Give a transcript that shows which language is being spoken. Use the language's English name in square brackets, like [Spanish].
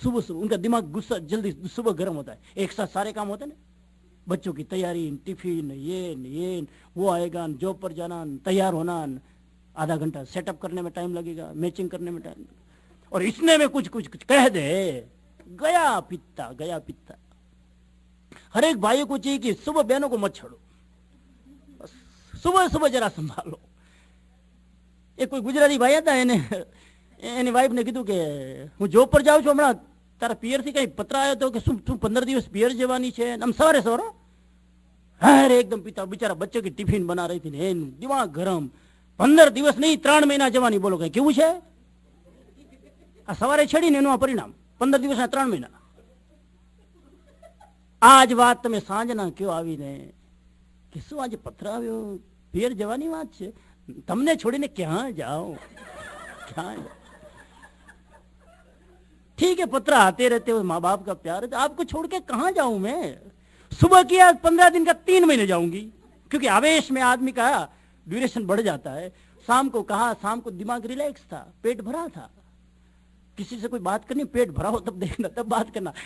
[Hindi] सुबह सुबह, उनका दिमाग गुस्सा जल्दी सुबह गर्म होता है, एक साथ सारे काम होते हैं ना, बच्चों की तैयारी, टिफिन, ये वो आएगा, जॉब पर जाना, तैयार होना, आधा घंटा सेटअप करने में टाइम लगेगा, मैचिंग करने में टाइम लगेगा, और इसने में कुछ कह दे, गया पित्ता। हर एक भाई को चाहिए कि सुबह बहनों को मत छोड़ो, सुबह जरा संभालो। एक कोई गुजराती भाई आता है, [Gujarati] એની વાઈફ ને કીધું કે હું જોબ પર જાઉં છું, હમણાં તારા પિયરથી કઈ પત્ર આવ્યો તો કે શું તું 15 દિવસ પિયર જવાની છે? આમ સવારે અરે એકદમ પિતા બિચારા બચ્ચે [Hindi] की टिफिन बना रही थी ने दिमाग गरम, [Gujarati] 15 દિવસ [Hindi] नहीं [Gujarati] 3 મહિના જવાની, બોલો કઈ કેવું છે? આ સવારે છેડીને એનું આ પરિણામ 15 દિવસ ના 3 મહિના। આજ વાત તમે સાંજના કયો આવીને કે શું આજે પત્ર આવ્યો, પિયર જવાની વાત છે, તમને છોડીને ક્યાં જાઓ, ક્યાં? [Hindi] ठीक है, पत्र आते रहते हो, माँ बाप का प्यार है, तो आपको छोड़ के कहां जाऊं मैं? सुबह किया 15 दिन का 3 महीने जाऊंगी, क्योंकि आवेश में आदमी का ड्यूरेशन बढ़ जाता है। शाम को कहा, शाम को दिमाग रिलैक्स था, पेट भरा था, किसी से कोई बात करनी, पेट भरा हो तब देखना, तब बात करना।